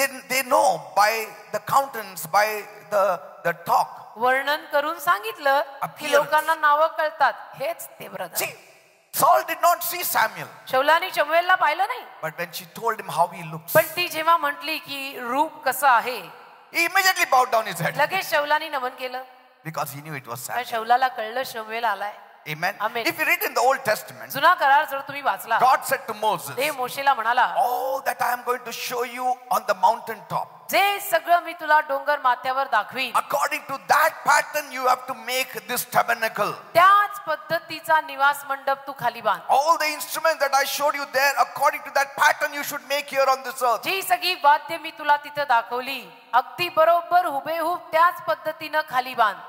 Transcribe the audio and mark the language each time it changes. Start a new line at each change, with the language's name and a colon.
English: They know by the countenance, by the talk.
Marathi: वर्णन करून सांगितलं की लोकांना नावं कळतात, हेच ते brother.
English: See, Saul did not see Samuel.
Marathi: शौलानी शमूएलला पाहिलं नाही.
English: But when she told him how he looks,
Marathi: पण ती जेव्हा म्हटली की रूप कसं आहे,
English: he immediately bowed down his head.
Marathi: लगेच शौलानी नमन केलं.
English: Because he knew it was Samuel.
Marathi: शौलाला कळलं शमूएल आलाय.
English: Amen. Amen. If you read in the Old Testament,
Marathi: जुना करार जर तुम्ही वाचला,
English: God said to Moses,
Marathi: ते मोशेला म्हणाला,
English: all that I am going to show you on the mountain top,
Marathi: जे सगळं मी तुला डोंगर माथ्यावर दाखवीन,
English: according to that pattern you have to make this tabernacle.
Marathi: त्याच पद्धतीचा निवास मंडप तू खाली बांध.
English: All the instruments that I showed you there, according to that pattern you should make here on this earth.
Marathi: जी सगळी वाद्य मी तुला तिथे दाखवली, अगदी बरोबर हुबेहूब त्याच पद्धतीनं खाली बांध.